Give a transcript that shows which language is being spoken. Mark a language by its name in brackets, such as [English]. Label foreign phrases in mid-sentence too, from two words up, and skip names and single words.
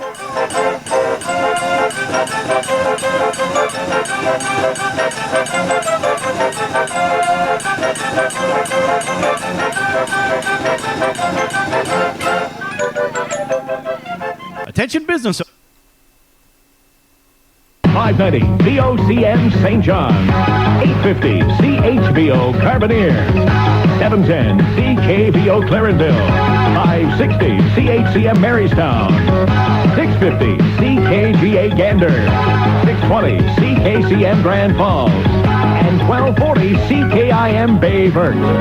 [English] Attention business. 590 VOCM St. John, 850 CHVO Carbonear, 710 CKVO Clarendale, 560 CHCM Marystown, 650 CKGA Gander, 620 CKCM Grand Falls, and 1240 CKIM Bay Vert.